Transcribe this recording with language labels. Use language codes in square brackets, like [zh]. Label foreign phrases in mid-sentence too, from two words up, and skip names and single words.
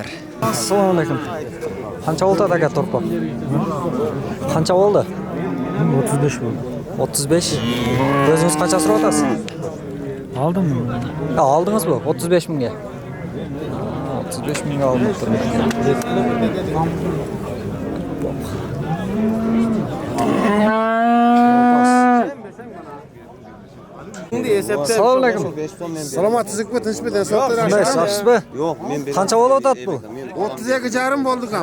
[ky] Ассаламу алейкум. Канча болду ага торпок? Канча болду? 35 болду. 35. Өзүңүз канча сурап атасыз? Алдым. Алдыңызбы? 35 миңге. 35 миңге алынып тур. [uz] Assalomu alaykum. Salomatsizlikmi, tinchmi, so'tlar Qanday, yaxshisiz? Yo'q, men Qancha bo'lyapti bu? 32,5 bo'ldi ham.